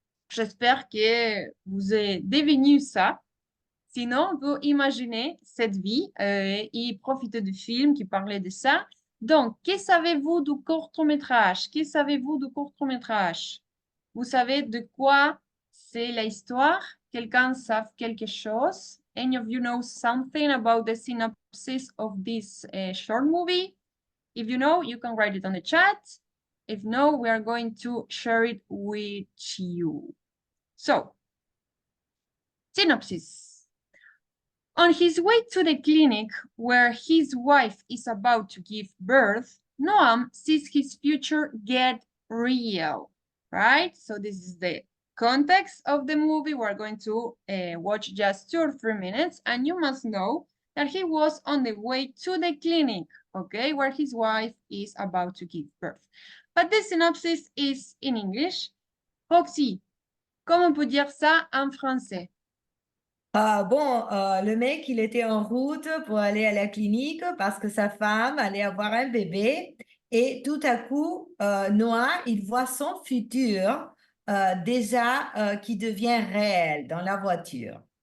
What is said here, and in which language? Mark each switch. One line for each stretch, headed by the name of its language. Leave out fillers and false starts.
French: J'espère que vous avez devenu ça. Sinon, vous imaginez cette vie et profitez du film qui parlait de ça. Donc, que savez-vous du court-métrage? Que savez-vous du court-métrage? Vous savez de quoi c'est l'histoire? Quelqu'un sait quelque chose?
English: Any of you know something about the synopsis of this short movie? If you know, you can write it on the chat. If no, we are going to share it with you. So, synopsis. On his way to the clinic where his wife is about to give birth, Noam sees his future get real, right? So this is the context of the movie. We're going to watch just 2 or 3 minutes, and you must know that he was on the way to the clinic, okay, where his wife is about to give birth. but the synopsis is in English.
French: Roxy, comment on peut dire ça en français? Le mec, il était en route pour aller à la clinique parce que sa femme allait avoir un bébé. Et tout à coup, Noah, il voit son futur déjà qui devient réel dans la voiture.